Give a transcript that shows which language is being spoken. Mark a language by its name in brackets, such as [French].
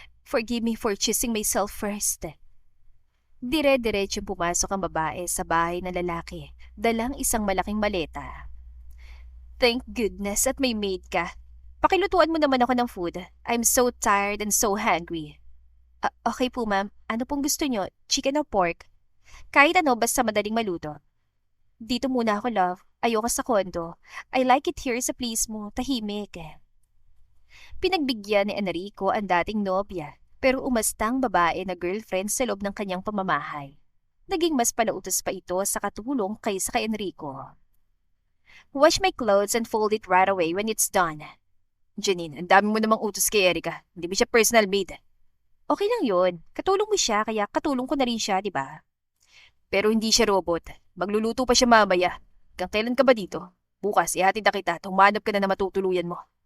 [English] Forgive me for choosing myself first. [Filipino] Dire-diretsyong pumasok ang babae sa bahay ng lalaki, dalang isang malaking maleta. [English] Thank goodness [Filipino] at may maid ka. Pakilutuan mo naman ako ng food. [English] I'm so tired and so hungry. [Filipino] Okay po ma'am, ano pong gusto nyo? Chicken o pork? Kahit ano basta madaling maluto. Dito muna ako love, ayoko sa kondo. [English] I like it here [Filipino] sa place mo, tahimik. Pinagbigyan ni Enrico ang dating nobya, pero umastang babae na girlfriend sa loob ng kanyang pamamahay. Naging mas palautos pa ito sa katulong kaysa kay Enrico. [English] Wash my clothes and fold it right away when it's done. [Filipino] Janine, ang dami mo namang utos kay Erica. Hindi ba siya personal maid? Okay lang yun. Katulong mo siya, kaya katulong ko na rin siya, di ba? Pero hindi siya robot. Magluluto pa siya mamaya. Hanggang kailan ka ba dito? Bukas, ihatid na kita. Tumanap ka na na matutuluyan mo.